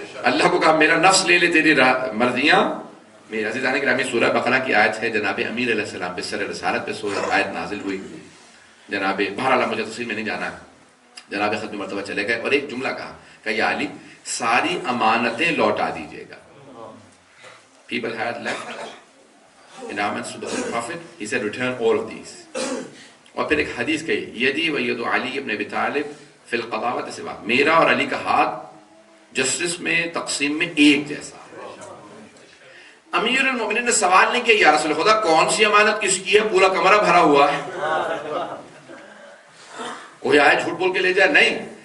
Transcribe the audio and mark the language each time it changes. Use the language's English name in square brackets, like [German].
[Urdu] اللہ کو کہا میرا نفس لے لے تیری مرضیاں. میرے عزیزان گرامی, سورہ بقرہ کی آیت ہے, جناب امیر علیہ السلام پہ سر رسالت پہ سورہ آیت نازل ہوئی. جناب بہرحال مجھے تفصیل میں نہیں جانا ہے, جناب ختم مرتبہ چلے گئے اور ایک جملہ کہا کہ یا علی ساری امانتیں لوٹا دیجیے گا. [English] People had left endowments to the Holy Prophet. He said return all of these. [Urdu] اور پھر ایک حدیث کہی [Arabic] یدی و ید علی ابن ابی طالب فی القضاوۃ سوا، [Urdu] میرا اور علی کا ہاتھ جسٹس میں تقسیم میں ایک جیسا. امیر المومنین نے سوال نہیں کیا یا رسول خدا کون سی امانت کس کی ہے، پورا کمرہ بھرا ہوا ہے، کوئی آئے جھوٹ بول کے لے جائے، نہیں.